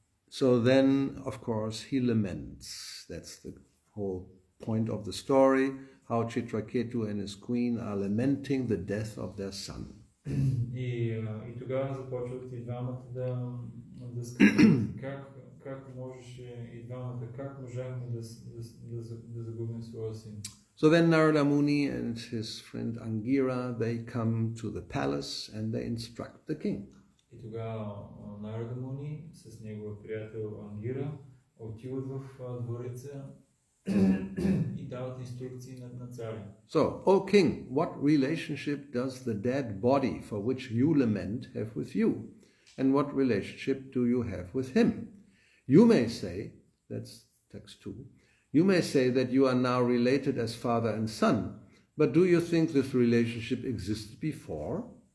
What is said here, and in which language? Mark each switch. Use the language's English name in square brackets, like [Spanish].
[English] So then, of course, he laments. That's the whole point of the story, how Chitraketu and his queen are lamenting the death of their son. [Bulgarian] И тогава започват и двамата да скърбят. Как можеше и двамата, как можахме да загубим своя син. [English] So then Narada Muni and his friend Angira, they come to the palace and they instruct the king. [Bulgarian] И тогава Нарада Муни с негов приятел Ангира отиват в двореца и дават инструкции на царя. [English] So, O king, what relationship does the dead body for which you lament have with you? And what relationship do you have with him? You may say, that's text 2, you may say that you are now related as father and son, but do you think this relationship existed before?